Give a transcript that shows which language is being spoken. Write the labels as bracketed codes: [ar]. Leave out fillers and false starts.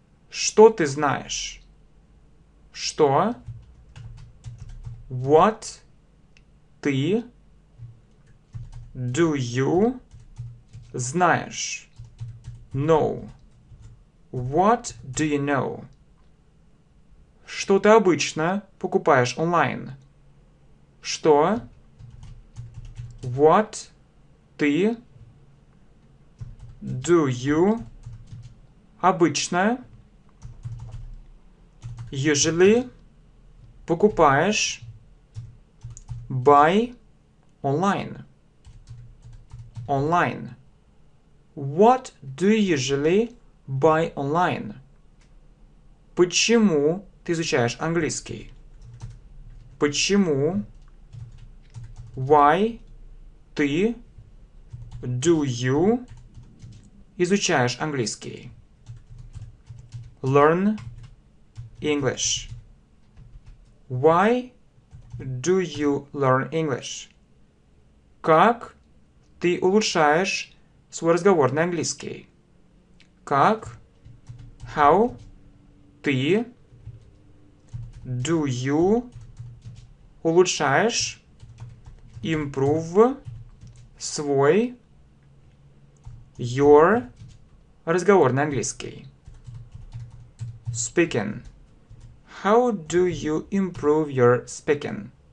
[ru] Что ты знаешь? Что? [en] What [ru] ты? [en] Do you [ru] знаешь? [en] Know. What do you know? [ru] Что ты обычно покупаешь онлайн? Что? [en] What [ru] ты? [en] Do you [ru] обычно? [en] Usually [ru] покупаешь? [en] Buy online. Online. What do you usually buy online? [ru] Почему ты изучаешь английский? Почему? [en] Why [ru] ты? [en] Do you [ru] изучаешь английский? [en] Learn English. Why do you learn English? [ru] Как ты улучшаешь свой разговорный английский? Как? [en] How? [ru] Ты? [en] Do you? [ru] Улучшаешь? [en] Improve? [ru] Свой? [en] Your? [ru] Разговорный английский. [en] Speaking. How do you improve your speaking?